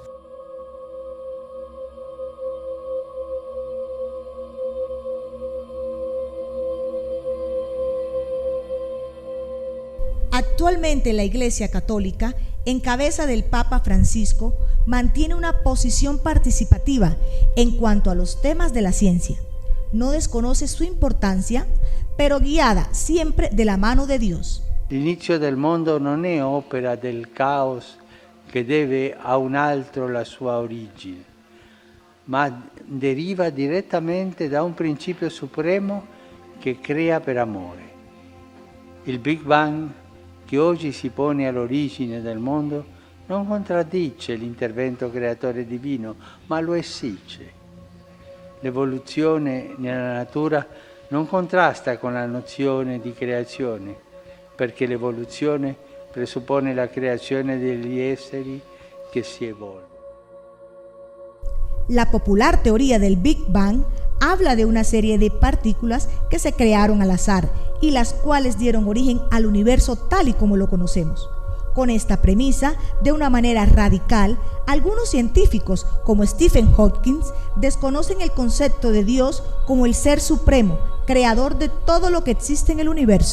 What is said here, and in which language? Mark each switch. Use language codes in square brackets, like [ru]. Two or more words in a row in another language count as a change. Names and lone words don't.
[es] Actualmente la Iglesia Católica, en cabeza del Papa Francisco, mantiene una posición participativa en cuanto a los temas de la ciencia. No desconoce su importancia, pero guiada siempre de la mano de Dios. [it] L'inizio del mondo non è opera del caos che deve a un altro la sua origine, ma deriva direttamente da un principio supremo che crea per amore. Il Big Bang, che oggi si pone all'origine del mondo, non contraddice l'intervento creatore divino, ma lo esige. L'evoluzione nella natura non contrasta con la nozione di creazione, perché l'evoluzione presuppone la creazione degli esseri che si evolvono. [es] La popular teoría del Big Bang habla de una serie de partículas que se crearon al azar y las cuales dieron origen al universo tal y como lo conocemos. Con esta premisa, de una manera radical, algunos científicos, como Stephen Hawking, desconocen el concepto de Dios como el ser supremo, creador de todo lo que existe en el universo.